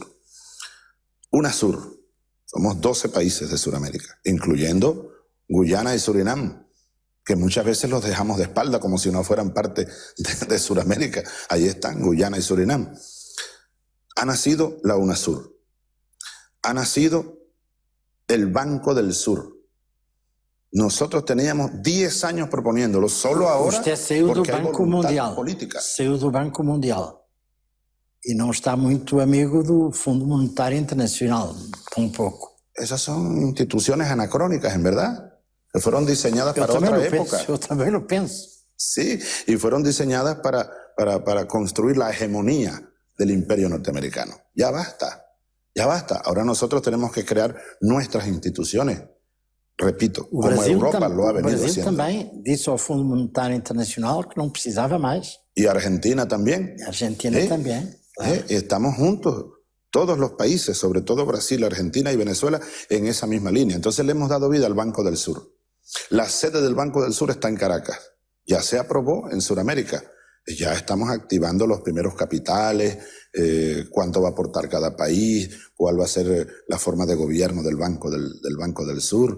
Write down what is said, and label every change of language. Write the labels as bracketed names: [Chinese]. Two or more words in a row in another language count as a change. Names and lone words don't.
[Spanish] UNASUR, somos 12 países de Sudamérica, incluyendo Guyana y Surinam, que muchas veces los dejamos de espalda como si no fueran parte de Sudamérica. Ahí están, Guyana y Surinam. Ha nacido la UNASUR. Ha nacido el Banco del Sur. Nosotros teníamos 10 años proponiéndolo, solo ahora porque hay voluntad política. [Portuguese] Saiu do Banco Mundial e não está muito amigo do Fundo Monetário Internacional, tampouco. [Spanish] Esas son instituciones anacrónicas, en verdad, que fueron diseñadas para otra época. Yo también lo pienso. Sí, y fueron diseñadas para construir la hegemonía del imperio norteamericano. Ya basta. Ahora nosotros tenemos que crear nuestras instituciones. Repito, como Europa lo ha venido haciendo. [Portuguese] O Brasil também disse ao Fundo Monetário Internacional que não precisava mais. [Spanish] Y Argentina también. Argentina también. Claro. Estamos juntos. todos los países, sobre todo Brasil, Argentina y Venezuela, en esa misma línea. Entonces le hemos dado vida al Banco del Sur. La sede del Banco del Sur está en Caracas. Ya se aprobó en Sudamérica. Ya estamos activando los primeros capitales, cuánto va a aportar cada país, cuál va a ser la forma de gobierno del Banco del Sur.